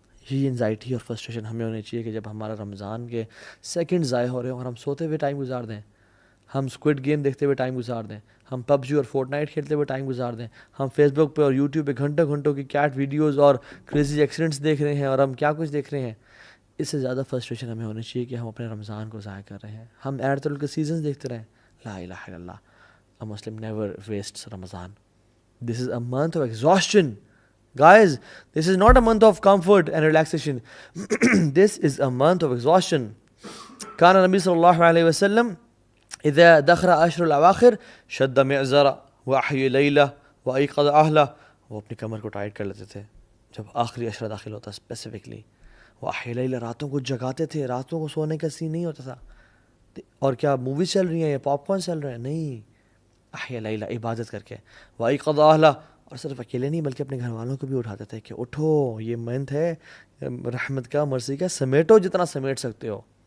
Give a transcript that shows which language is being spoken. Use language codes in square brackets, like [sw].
[ur] یہ انزائٹی اور فرسٹریشن ہمیں ہونی چاہیے کہ جب ہمارا رمضان کے سیکنڈ ضائع ہو رہے ہیں اور ہم سوتے ہوئے ٹائم گزار دیں, ہم اسکوڈ گیم دیکھتے ہوئے ٹائم گزار دیں, ہم PUBG اور فورٹ نائٹ کھیلتے ہوئے ٹائم گزار دیں, ہم فیس بک پہ اور یوٹیوب پہ گھنٹوں گھنٹوں کی کیٹ ویڈیوز اور کریزی ایکسیڈنٹس دیکھ رہے ہیں, اور ہم کیا کچھ دیکھ رہے ہیں. اس سے زیادہ فرسٹریشن ہمیں ہونی چاہیے کہ ہم اپنے رمضان کو ضائع کر رہے ہیں, ہم ایرتل کے سیزنز دیکھتے رہیں. [ar] لا الہ الا اللہ, [en] a Muslim never wastes Ramadan. This is a month of exhaustion. Guys, this is not a month of comfort and relaxation. This is a month of exhaustion. [ar] كان النبي صلى الله عليه وسلم إذا دخل أشهر الأواخر شد معزرة وأحيا ليلة وأيقظ أهله. [ur] وہ اپنی کمر کو ٹائٹ کر لیتے تھے جب آخری عشرہ داخل ہوتا, اسپیسیفکلی [ar] وأحيا ليلة, [ur] راتوں کو جگاتے تھے, راتوں کو سونے کا سین نہیں ہوتا تھا. اور کیا موویز چل رہی ہیں یا پاپ کارن چل رہے ہیں, نہیں, [ar] أحيا ليلة [ur] عبادت کر کے, [ar] وأيقظ أهله, [ur] اور صرف اکیلے نہیں بلکہ اپنے گھر والوں کو بھی اٹھاتے تھے کہ اٹھو, یہ منتھ ہے رحمت کا, مرضی کا, سمیٹو جتنا سمیٹ سکتے ہو.